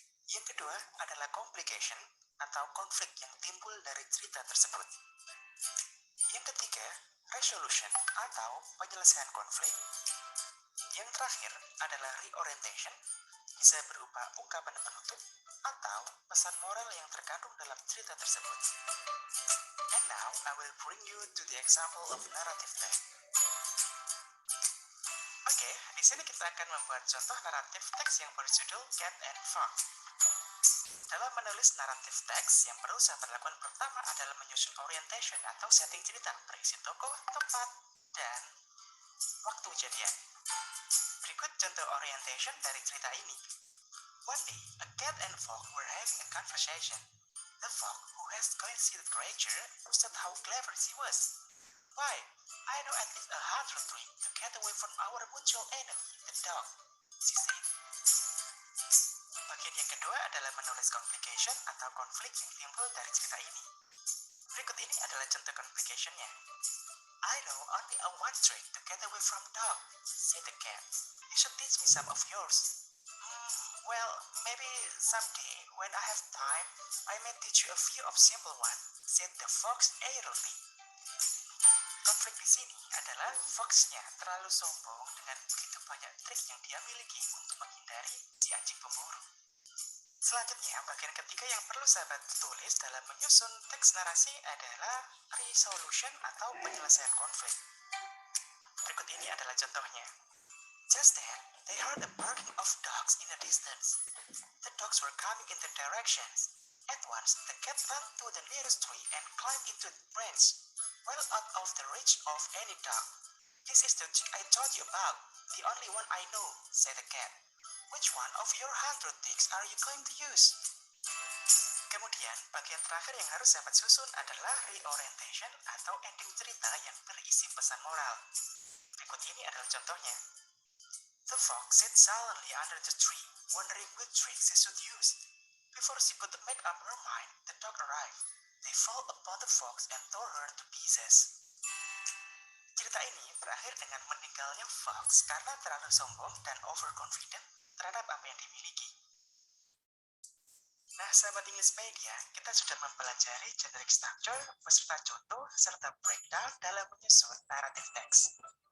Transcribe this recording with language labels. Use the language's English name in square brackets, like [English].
[Indonesian] Yang kedua adalah complication atau konflik yang timbul dari cerita tersebut. Yang ketiga, resolution atau penyelesaian konflik. Yang terakhir adalah reorientation, bisa berupa ungkapan penutup atau pesan moral yang terkandung dalam cerita tersebut. [English] And now I will bring you to the example of narrative text. [Indonesian] Oke, di sini kita akan membuat contoh naratif teks yang berjudul Cat and Fox. Dalam menulis naratif teks, yang perlu sahabat lakukan pertama adalah menyusun orientation atau setting cerita berisi tokoh, tempat, dan waktu kejadian. Berikut contoh orientation dari cerita ini. [English] One day, a cat and fox were having a conversation. The fox, who has concealed creature, said how clever she was. Why, I know at least 100 tricks to get away from our mutual enemy, the dog, she said. [Indonesian] Bagian yang kedua adalah menulis complication atau konflik yang timbul dari cerita ini. Berikut ini adalah contoh complication-nya. [English] I know only a one trick to get away from dog, said the cat. You should teach me some of yours. Well, maybe someday when I have time, I may teach you a few of simple ones, said the fox airily. [Indonesian] Konflik di sini adalah foxnya terlalu sombong dengan begitu banyak trik yang dia miliki untuk menghindari si anjing pemburu. Selanjutnya, bagian ketiga yang perlu sahabat tulis dalam menyusun teks narasi adalah resolution atau penyelesaian konflik. Berikut ini adalah contohnya. [English] Just then, they heard a barking of dogs in the distance. The dogs were coming in their directions. At once, the cat ran to the nearest tree and climbed into the branch, well out of the reach of any dog. This is the trick I told you about, the only one I know, said the cat. Which one of your 100 tricks are you going to use? [Indonesian] Kemudian, bagian terakhir yang harus sahabat susun adalah reorientation atau ending cerita yang berisi pesan moral. Berikut ini adalah contohnya. [English] The fox sat silently under the tree, wondering which tricks she should use. Before she could make up her mind, the dog arrived. They fell upon the fox and tore her to pieces. [Indonesian] Cerita ini berakhir dengan meninggalnya fox karena terlalu sombong dan overconfident terhadap apa yang dimiliki. Nah, sahabat English Media, kita sudah mempelajari generic structure, beserta contoh, serta breakdown dalam menyusun narrative text.